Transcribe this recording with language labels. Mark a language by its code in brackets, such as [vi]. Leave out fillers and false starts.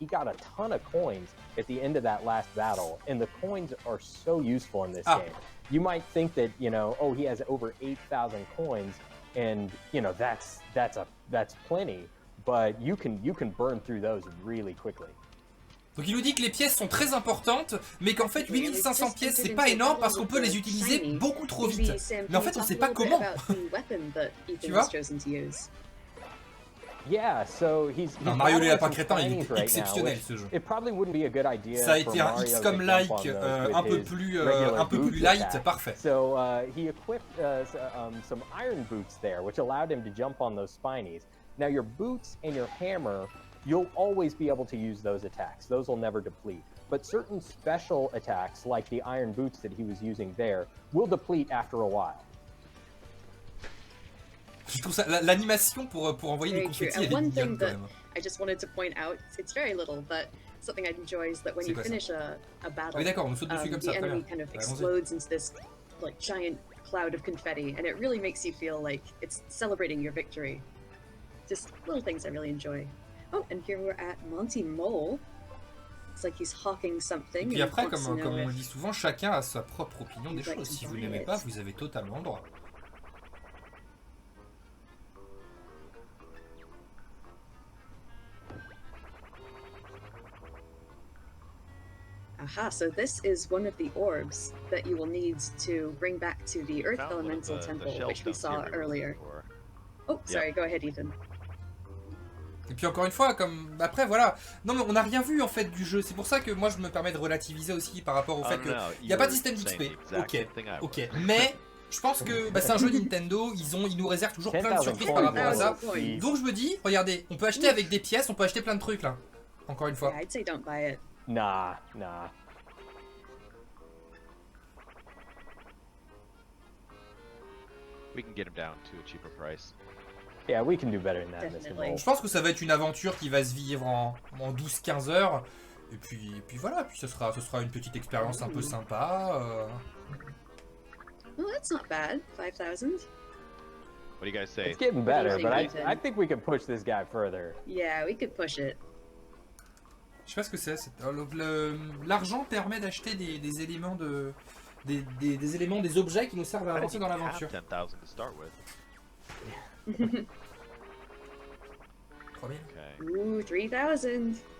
[en] He got a ton of coins at the end of that last battle, and the coins are so useful in this game. You might think that, you know, oh, he has over 8,000 coins, and, you know, that's plenty, but you can burn through those really quickly. [fr] Donc il nous dit que les pièces sont très importantes, mais qu'en fait 8500 pièces c'est pas énorme parce qu'on peut les utiliser beaucoup trop vite. Mais en fait on sait pas comment. Tu vois? [en] Yeah, so he's [fr] Mario les lapins crétins, il est exceptionnel ce jeu. Ça a été un X comme like un peu plus light, parfait. [en] So he equipped some iron boots there, which allowed him to jump on those spinies. Now your boots and your hammer, you'll always be able to use those attacks. Those will never deplete. But certain special attacks, like the iron boots that he was using there, will deplete after a while. [fr] Je trouve ça, l'animation pour envoyer les confettis, elle est mignonne quand même. [en] I just wanted to point out, it's very little, but something I enjoy is that when you finish a battle, the enemy kind of explodes into this like giant cloud of confetti, and it really makes you feel like it's celebrating your victory. Just little things I really enjoy. Oh, and here we're at Monty Mole. It's like he's hawking something. [fr] Et puis après, comme on le dit souvent, chacun a sa propre opinion des choses. Si vous n'aimez pas, vous avez totalement le droit. [en] Aha, so this is one of the orbs that you will need to bring back to the Earth Elemental Temple, which we saw earlier. Oh, sorry, go ahead, Ethan. [fr] Et puis encore une fois, comme après voilà, non mais on n'a rien vu en fait du jeu, c'est pour ça que moi je me permets de relativiser aussi par rapport au fait qu'il n'y a pas de système d'XP. Ok, mais je pense que c'est un jeu Nintendo, ils nous réservent toujours plein de surprises par rapport à ça. Donc je me dis, regardez, on peut acheter avec des pièces, on peut acheter plein de trucs là. Encore une fois. [en] Yeah, I'd say don't buy it. Nah. We can get him down to a cheaper price. Yeah, we can do better than that, Mr. Mole. [fr] Je pense que ça va être une aventure qui va se vivre en 12-15 heures. Et puis voilà, puis ce sera une petite expérience un peu sympa. [en] Well, that's not bad. 5,000. What do you guys say? It's getting better, but I think we can push this guy further. Yeah, we could push it. [fr] Je sais pas ce que c'est. L'argent permet d'acheter des éléments des éléments, des objets qui nous servent à avancer dans l'aventure. [en] 10,000 to start with. 3000. Ooh, 3,000.